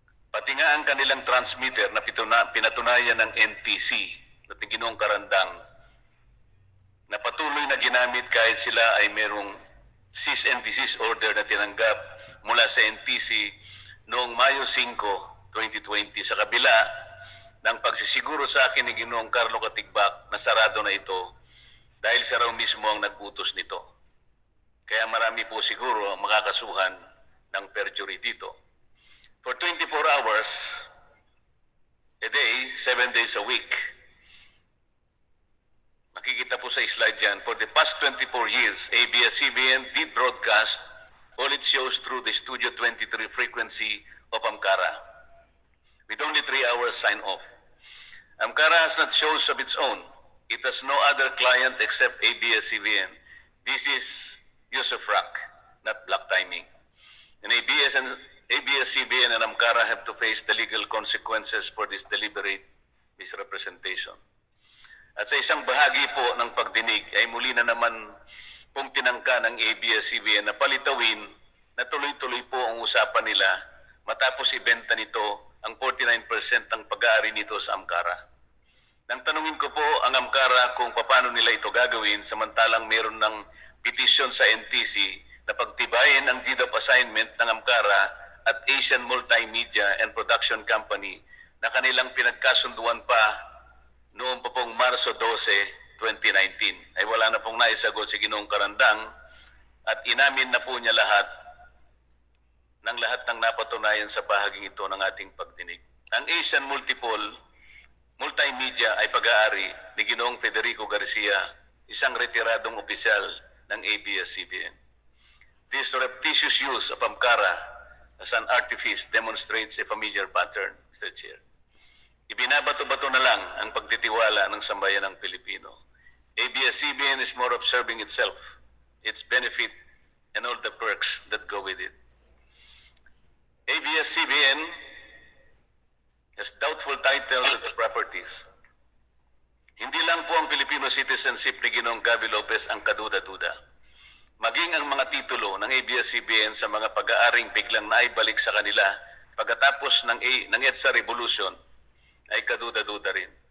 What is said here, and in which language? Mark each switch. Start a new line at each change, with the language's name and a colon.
Filipino: Pati nga ang kanilang transmitter na pinatunayan ng NTC na Ginoong Karandang na patuloy na ginamit kahit sila ay merong
English: cease and desist order
Filipino: na tinanggap mula sa NTC noong Mayo 5, 2020 sa kabila ng pagsisiguro sa akin ni Ginoong Carlo Katigbak na sarado na ito dahil siya raw mismo ang nag-utos nito. Kaya marami po siguro ang makakasuhan ng perjury dito.
English: For 24 hours a day, 7 days a week.
Filipino: Makikita po sa slide yan.
English: For the past 24 years, ABS-CBN did broadcast all its shows through the Studio 23 frequency of Amcara, with only 3 hours sign-off. Amcara has not shows of its own. It has no other client except ABS-CBN. This is use of rock, not black timing. And ABS-CBN and Amcara have to face the legal consequences for this deliberate misrepresentation.
Filipino: At sa isang bahagi po ng pagdinig ay muli na naman pong tinangka ng ABS-CBN na palitawin na tuloy-tuloy po ang usapan nila matapos ibenta nito ang 49% ng pag-aari nito sa Amcara. Nang tanungin ko po ang Amcara kung paano nila ito gagawin samantalang meron ng petisyon sa NTC na pagtibayin ang
English: deed of assignment
Filipino: ng Amcara at Asian Multimedia and Production Company na kanilang pinagkasunduan pa noong pa pong Marso 12, 2019. Ay wala na pong naisagot si Ginoong Karandang at inamin na po niya lahat ng napatunayan sa bahaging ito ng ating pagdinig. Ang Asian Multimedia ay pag-aari ni Ginoong Federico Garcia, isang retiradong opisyal ng ABS-CBN.
English: This surreptitious use of Amcara as an artifice demonstrates a familiar pattern, Mr. Chair.
Filipino: Ibinabato-bato na lang ang pagtitiwala ng sambayan ng Pilipino.
English: ABS-CBN is more of serving itself, its benefit, and all the perks that go with it. ABS-CBN has doubtful title to the properties.
Filipino: Hindi lang po ang Filipino citizenship ni Ginoong Gaby Lopez ang kaduda-duda. Maging ang mga titulo ng ABS-CBN sa mga pag-aaring biglang naibalik sa kanila pagkatapos ng EDSA Revolution ay kaduda-duda rin.